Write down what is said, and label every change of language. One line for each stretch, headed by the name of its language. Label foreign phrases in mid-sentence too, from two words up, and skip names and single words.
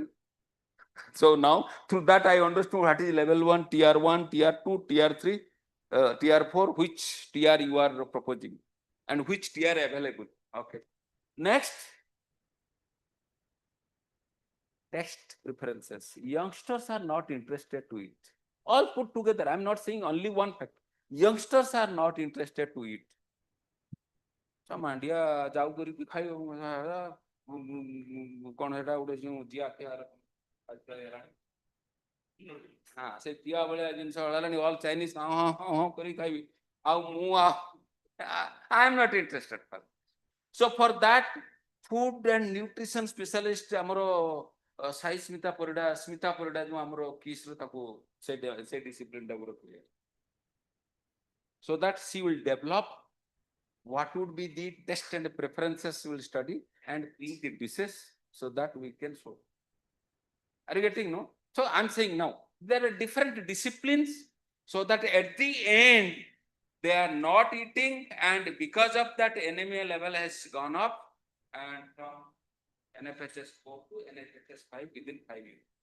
English: So now through that I understood what is level 1, tier 1, tier 2, tier 3, tier 4, which tier you are proposing and which tier available. Okay. Next, text preferences. Youngsters are not interested to eat. All put together. I'm not saying only one fact. Youngsters are not interested to eat.
Odia: ମାଣ୍ଡିଆ ଯାଉ କରିକି ଖାଇବ କଣ ସେଟା ଗୋଟେ ଯୋଉ ଜିଆ ସେ ତିଆ ଭଳିଆ ଜିନିଷ ହେଲାଣି
English: all Chinese
Odia: ହଁ କରି ଖାଇବି ଆଉ ମୁଁ
English: I am not interested for. So for that, food and nutrition specialist
Odia: ଆମର ସାଇ ସ୍ମିତା ପରିଡ଼ା ଯୋଉ ଆମର କିସ୍ ର ତାକୁ ସେ ଡିସିପ୍ଲିନ ଟାକୁ ରଖିଲେ,
English: so that she will develop what would be the test and preferences we will study and bring the dishes so that we can show. Are you getting, no? So I'm saying now there are different disciplines so that at the end they are not eating, and because of that anemia level has gone up and from NFHS 4 to NFHS 5 within 5 years.